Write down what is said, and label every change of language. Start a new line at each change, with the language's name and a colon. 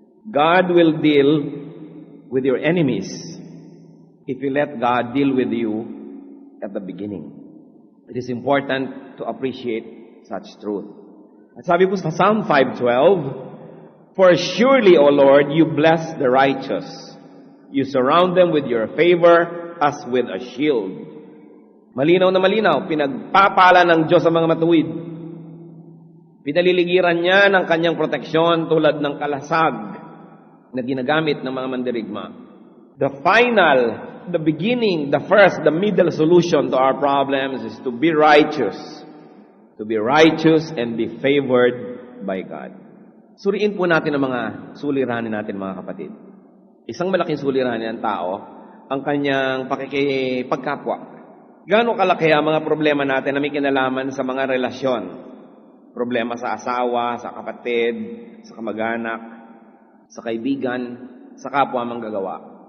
English: God will deal with your enemies if you let God deal with you at the beginning. It is important to appreciate such truth.
Filipino: At sabi po sa
English: Psalm 5:12, For surely, O Lord, you bless the righteous. You surround them with your favor as with a shield.
Filipino: Malinaw na malinaw, pinagpapala ng Diyos ang mga matuwid. Pinaliligiran niya ng kanyang proteksyon tulad ng kalasag na ginagamit ng mga mandirigma.
English: The final, the beginning, the first, the middle solution to our problems is to be righteous. To be righteous and be favored by God.
Filipino: Suriin po natin ang mga suliranin natin, mga kapatid. Isang malaking suliranin ng tao, ang kanyang pagkapwa. Gaano kalaki ang mga problema natin na may kinalaman sa mga relasyon? Problema sa asawa, sa kapatid, sa kamag-anak, sa kaibigan, sa kapwa manggagawa.